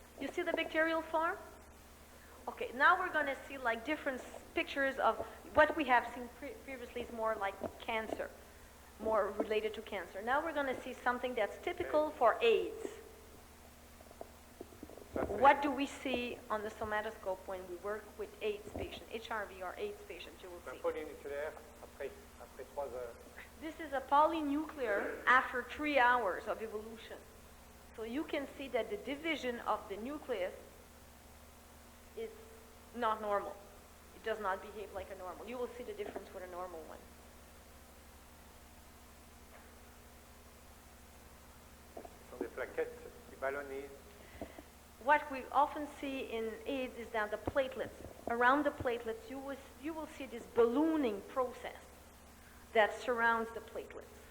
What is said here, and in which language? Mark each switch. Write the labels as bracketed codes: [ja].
[en] You see the bacterial form? Okay, now we're going to see like different pictures of what we have seen previously is more like cancer, more related to cancer. Now we're going to see something that's typical for AIDS. What do we see on the somatoscope when we work with AIDS patients, HRV or AIDS patients, you will see? [fr] Polynucléaire après 3 heures. [en] This is a polynuclear after 3 hours of evolution. So you can see that the division of the nucleus is not normal. It does not behave like a normal. You will see the difference with a normal one. [fr] Ce sont des plaquettes qui ballonnisent. [en] What we often see in AIDS is that the platelets, around the platelets, you will see this ballooning process that surrounds the platelets.